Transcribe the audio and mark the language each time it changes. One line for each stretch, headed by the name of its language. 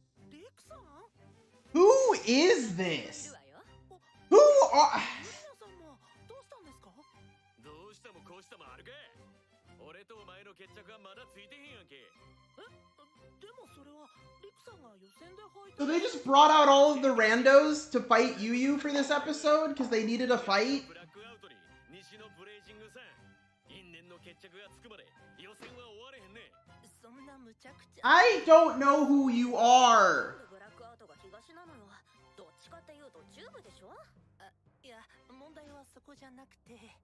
Japanese: リクさん？
English: Who is this? Who are...
Japanese: さんもどうしたんですか？どうしたもこうしたもあるか。俺とお前の決着はまだついてへんやんけ。でもそれはリクさんが予選で敗退。
English: So they just brought out all of the randos to fight Yu for this episode because they needed a fight?
Japanese: ブラックアウトに西のブレイジングさん。因縁の決着がつくまで予選は終われへんね。そんな無茶苦茶。
English: I don't know who you are.
Japanese: ブラックアウトが東なのよ。どっちかっていうと中部でしょ？いや、問題はそこじゃなくて。